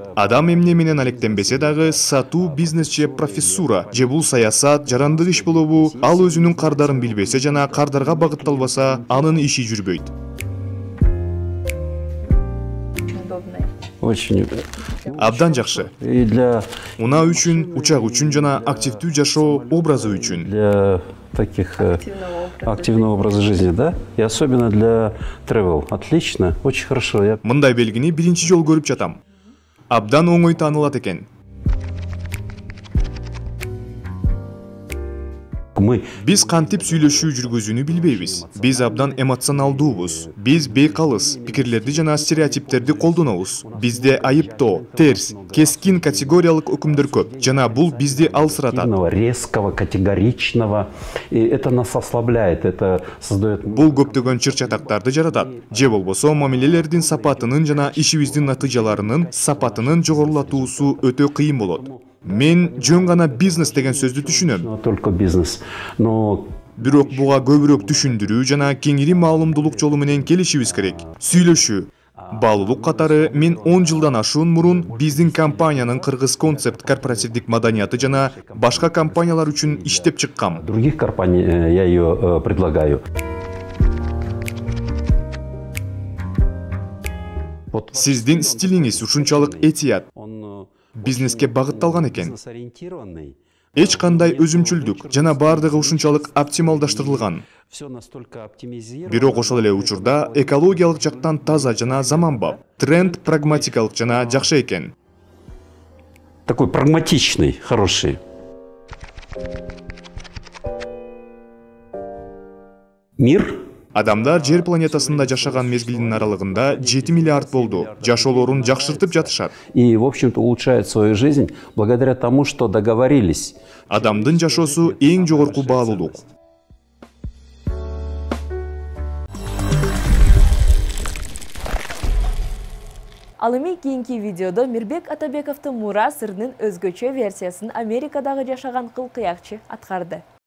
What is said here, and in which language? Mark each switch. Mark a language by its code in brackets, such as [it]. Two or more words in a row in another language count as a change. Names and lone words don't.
[ky] Адам эмне менен алектенбесе дагы, сатуу, бизнес же профессура, же бул саясат, жарандык иш болобу, ал өзүнүн кардарын билбесе жана кардарга багытталбаса, анын иши жүрбөйт. [ru] Очень. [ky] Абдан жакшы. [ru] И для [ky] Унаа үчүн, учак үчүн жана активдүү жашоо образы үчүн. [ru] для таких активного образа жизни, да? И особенно для travel. Отлично, очень хорошо. [ky] Мындай белгини биринчи жолу көрүп жатам. Абдан оңой таанылат экен. [ru] Мы [ky] Биз кантип сүйлөшүү жүргүзүүнү билбейбиз. Биз абдан эмоционалдуубуз. Биз бейкалыс, пикирлерди жана стереотиптерди колдонобуз. Бизде айыптоо, терс, кескин категориялык өкүмдөр көп. Жана бул бизди алсыратат. [ru] резкого, категоричного. И это нас ослабляет, это создает... [ky] Бул көптөгөн чыр-чатактарды жаратат. Же болбосо мамилелердин сапатынын жана ишибиздин натыйжаларынын сапатынын жогорулатуусу өтө кыйын болот. Мен жөн гана бизнес деген сөздү түшүнөм. [ru] Только бизнес. Но [ky] Бирок буга көбүрөөк түшүндүрүү жана кеңири маалымдуулук жолу менен келишибиз керек. Сүйлөшүү. Баалуулук катары мен 10 жылдан ашуун мурун биздин компаниянын Кыргыз концепт корпоративдик маданияты жана башка компаниялар үчүн иштеп чыккам. [ru] других компаний я ее предлагаю. [ky] Сиздин стилиңиз ушунчалык этият, [ru] Он [ky] бизнеске багытталган экен. [ru] бизнес-ориентированный. [ky] Эч кандай өзүмчүлдүк жана бардыгы ушунчалык оптималдаштырылган. [ru] Все настолько оптимизировано. [ky] Бирок ошол эле учурда экологиялык жактан таза жана заманбап. Тренд прагматикалык жана жакшы экен. [ru] Такой прагматичный, хороший. Мир [ky] Адамдар жер планетасында жашаган мезгилдин аралыгында 7 миллиард болду. Жашоолорун жакшыртып жатышат. [ru] и, в общем-то, улучшает свою жизнь благодаря тому, что договорились. [ky] Адамдын жашоосу эң жогорку баалуулук. Ал эми кийинки видеодо Мирбек Атабековдун Мура сырынын өзгөчө версиясын Америкадагы жашаган кыл-кыякчы аткарды.